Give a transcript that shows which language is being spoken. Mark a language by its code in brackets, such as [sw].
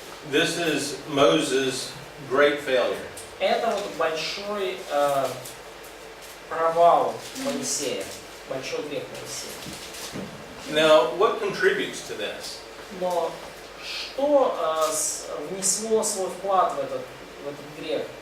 [en] This is Moses' great failure. [ru] Это большой провал Моисея, большой грех Моисея. [en] Now, what contributes to this? [ru] Но что внесло свой вклад в этот грех?